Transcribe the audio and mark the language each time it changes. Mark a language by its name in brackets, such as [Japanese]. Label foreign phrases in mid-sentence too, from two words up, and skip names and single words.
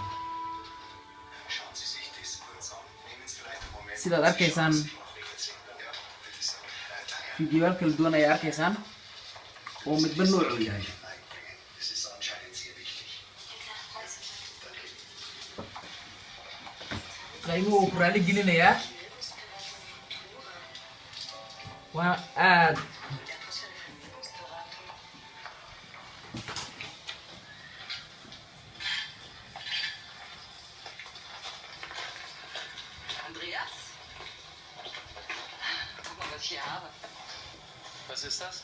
[Somali] sidaad arkaysaan fiidiyoyaal kala duwan ayaa arkaysaan oo midba nooc u yahay qaybuhu uu kuraali gelinayaa waa aad [German] Andreas? Guck mal, was ich hier habe. Was ist das?